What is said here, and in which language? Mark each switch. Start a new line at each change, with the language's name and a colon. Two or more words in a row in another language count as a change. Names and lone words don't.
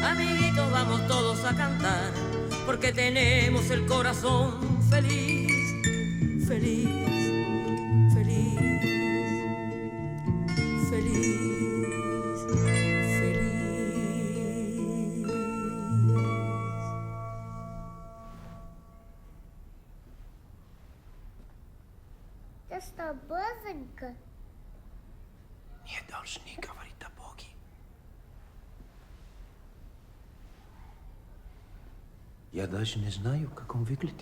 Spanish: Amiguitos, vamos todos a cantar, porque tenemos el corazón feliz, feliz, feliz, feliz, feliz.
Russian: Ты что, бозонька? Не должны говорить о Боге. Я даже не знаю, как он выглядит.